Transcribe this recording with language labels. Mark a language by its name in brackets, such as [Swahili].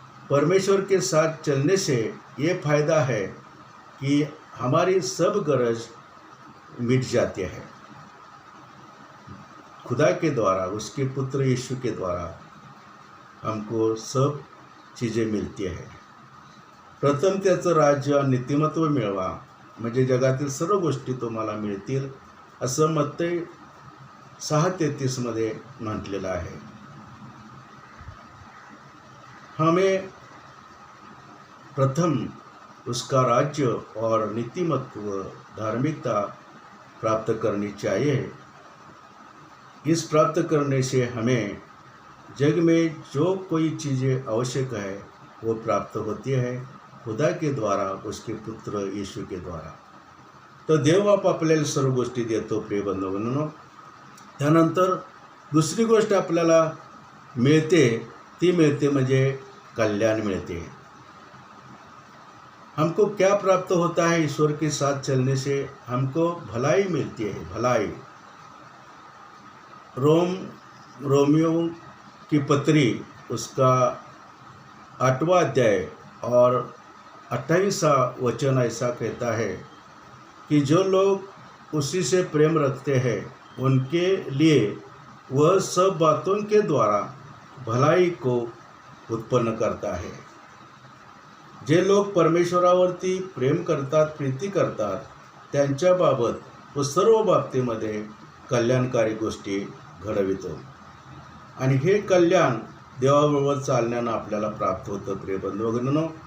[Hindi] परमेश्वर के साथ चलने से ये फायदा है कि हमारी सब गरज मिट जाती है। खुदा के द्वारा, उसके पुत्र यीशु के द्वारा हमको सब चीज़ें [Marathi] मिळती आहे। प्रथम त्याचं राज्य नीतिमत्व मिळवा, म्हणजे जगातील सर्व गोष्टी तुम्हाला मिळतील, असं मत्तई 6:33 मध्ये म्हटलेलं आहे। [Hindi] हमें प्रथम उसका राज्य और नीतिमत्व, धार्मिकता प्राप्त करनी चाहिए। इस प्राप्त करने से हमें जग में जो कोई चीज़ें आवश्यक है वो प्राप्त होती है, खुदा के द्वारा, उसके पुत्र यीशु के द्वारा। [Marathi] तर देव बाप आपल्याला सर्व गोष्टी देतो प्रिय बंधूंनो। त्यानंतर दुसरी गोष्ट आपल्याला मिळते, ती मिळते म्हणजे कल्याण मिळते। [Hindi] हमको क्या प्राप्त होता है? ईश्वर के साथ चलने से हमको भलाई मिलती है, भलाई। रोमियो की पत्री उसका 8वां अध्याय और 28वां वचन ऐसा कहता है कि जो लोग उसी से प्रेम रखते हैं उनके लिए वह सब बातों के द्वारा भलाई को उत्पन्न करता है। [Marathi] जे लोक परमेश्वरावरती प्रेम करतात, प्रीती करतात, त्यांच्याबाबत व सर्व बाबतीमध्ये कल्याणकारी गोष्टी घडवितो आणि हे कल्याण देवाबरोबर चालण्यानं आपल्याला प्राप्त होतं प्रिय बंधूभगिनींनो।